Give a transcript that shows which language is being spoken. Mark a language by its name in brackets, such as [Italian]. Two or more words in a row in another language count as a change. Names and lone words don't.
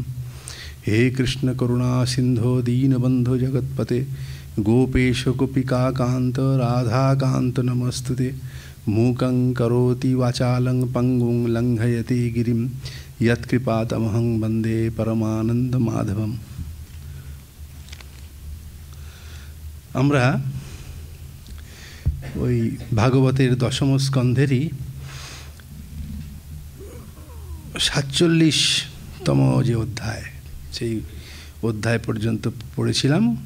[Sanskrit] हे कृष्ण करुणा सिंधो दीनबंधो जगत्पते गोपेश गोपिकाकान्त राधाकान्त नमस्तुते। मूकं करोति वाचालं पंगुं लंघयति गिरिं यत्कृपातमहं वन्दे परमानंद माधवम्। [Bangla] আমরা ওই ভাগবতের দশম স্কন্ধেরই ৪৭তম যে অধ্যায়, সেই অধ্যায় পর্যন্ত পড়েছিলাম।